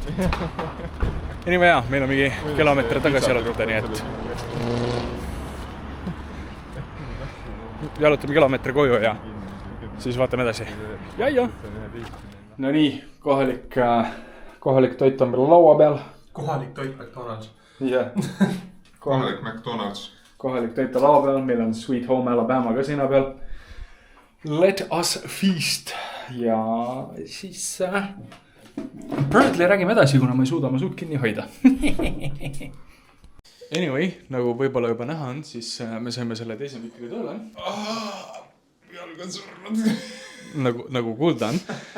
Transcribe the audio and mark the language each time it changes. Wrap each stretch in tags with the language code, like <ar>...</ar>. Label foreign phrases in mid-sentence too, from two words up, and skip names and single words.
<et>Ja nii hea, meil on mingi kilomeetri tagasi jalutada, nii et jalutame kilomeetri koju ja siis vaatame edasi. Ja. No nii, kohalik toit on meil laua peal. Kohalik toit McDonald's. Jah. Kohalik McDonald's. Kohalik toit on laua peal, meil on Sweet Home Alabama ka sinna peal.</et> <en>Let us feast.</en> <et>Ja siis Birdly räägime edasi, kuna ma ei suuda oma suud kinni hoida. Anyway, nagu võib-olla juba näha on, siis me saime selle teise mikiga tööle. Jalg on surnud. Nagu kuulda on.</et>